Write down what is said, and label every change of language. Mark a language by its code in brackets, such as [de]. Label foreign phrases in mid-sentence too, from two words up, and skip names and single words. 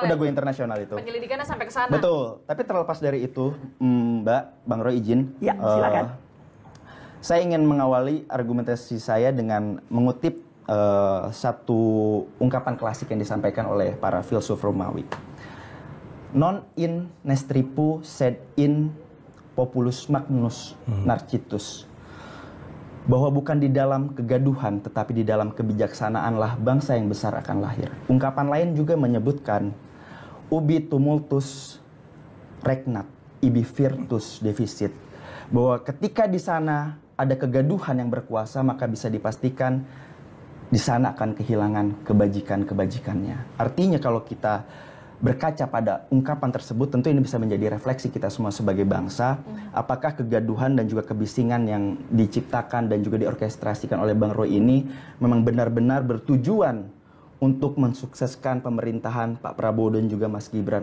[id] Udah go internasional itu. Penyelidikannya sampai ke sana. Betul. Tapi terlepas dari itu, Mbak, Bang Roy izin. Ya, silakan. Saya ingin mengawali argumentasi saya dengan mengutip satu ungkapan klasik yang disampaikan oleh para filsuf Romawi. [la] Non in nestripu sed in populus magnus narcitus. [id] Bahwa bukan di dalam kegaduhan tetapi di dalam kebijaksanaanlah bangsa yang besar akan lahir. Ungkapan lain juga menyebutkan [la] ubi tumultus regnat ibi virtus deficit. [id] Bahwa ketika di sana ada kegaduhan yang berkuasa, maka bisa dipastikan di sana akan kehilangan kebajikan-kebajikannya. Artinya kalau kita berkaca pada ungkapan tersebut, tentu ini bisa menjadi refleksi kita semua sebagai bangsa. Apakah kegaduhan dan juga kebisingan yang diciptakan dan juga diorkestrasikan oleh Bang Roy ini memang benar-benar bertujuan untuk mensukseskan pemerintahan Pak Prabowo dan juga Mas Gibran?